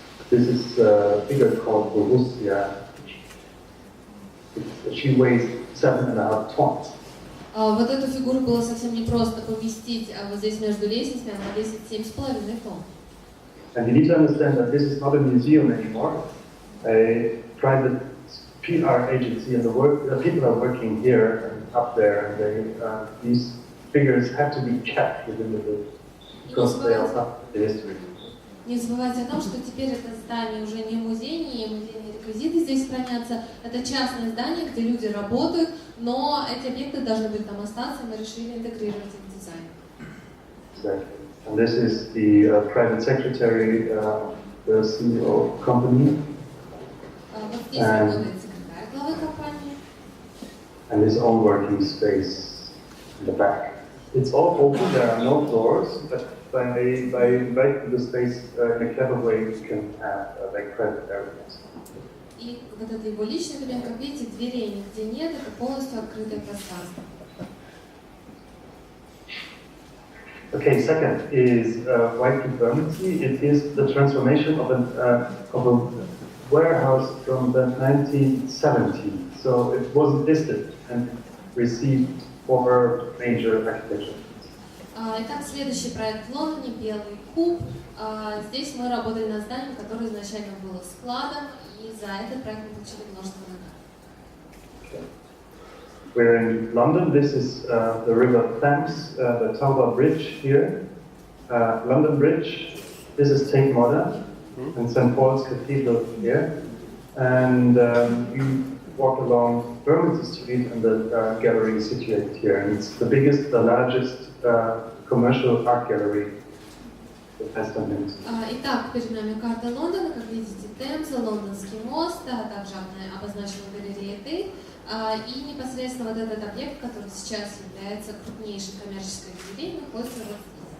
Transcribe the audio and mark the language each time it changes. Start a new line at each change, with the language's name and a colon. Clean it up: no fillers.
English: This is a figure called Borussia. She weighs 7.5 tons.
Russian: Вот эту фигуру было совсем непросто поместить, а вот здесь между лестницами она весит 7,5 тонн.
English: And you need to understand that this is not a museum anymore. A private PR agency, and the people are working here and up there, and these figures have to be kept within the building because they are part of the history.
Russian: Не забывайте о том, что теперь это здание уже не музей, не музейные реквизиты здесь хранятся. Это частное здание, где люди работают, но эти объекты должны быть там остаться, и мы решили интегрировать их в дизайн.
English: Exactly. And this is the private secretary of the CEO company.
Russian: Вот здесь работает секретарь главы компании.
English: And his own working space in the back. It's all open, there are no doors, but by making the space in a clever way, you can have like private areas.
Russian: И вот это его личный кабинет, как видите, дверей нигде нет, это полностью открытое пространство.
English: Okay, second is white conformity. It is the transformation of a warehouse from the 1970s. So it wasn't listed and received 4 major architecture.
Russian: Итак, следующий проект в Лондоне, Белый куб. Здесь мы работали над зданием, которое изначально было складом, и за этот проект мы получили множество наград.
English: We're in London. This is the River Thames, the Tower Bridge here. London Bridge. This is Tate Modern and St. Paul's Cathedral here. And we walk along Bermondsey Street, and the gallery is situated here. And it's the biggest, the largest commercial art gallery in West London.
Russian: Итак, перед нами карта Лондона, как видите, Темза, Лондонский мост, а также обозначена галерея Тейт. И непосредственно вот этот объект, который сейчас является крупнейшей коммерческой галереей, находится вот здесь.